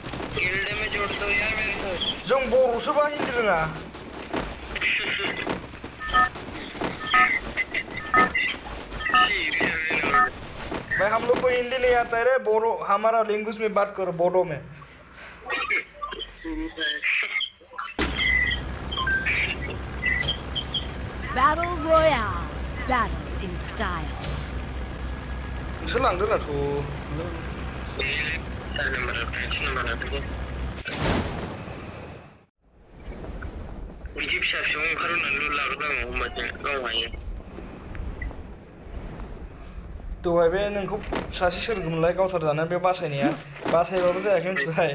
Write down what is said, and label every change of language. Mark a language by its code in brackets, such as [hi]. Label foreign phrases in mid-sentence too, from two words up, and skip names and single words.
[hi] गिल्ड में जोड़ दो यार मेरे को। [brx] जों बर'सो बा हिन्दी रोङा। [hi] भाई हम लोग को हिंदी नहीं आता है रे, बोरो हमारा लैंग्वेज में बात करो, बोडो में। [en] Battle Royale. Battle in style. [brx] सोलांदो राथ'। बिदि फिसा फिसौ ओंखारनानै लाग्रोनांगौ होमबासो गाव हायो। दहाय बे नोंखौ सासे सोरगोमोनलाय गावथार जानानै बे बासायनाया बासायबाबो जायाखै मिथिबाय।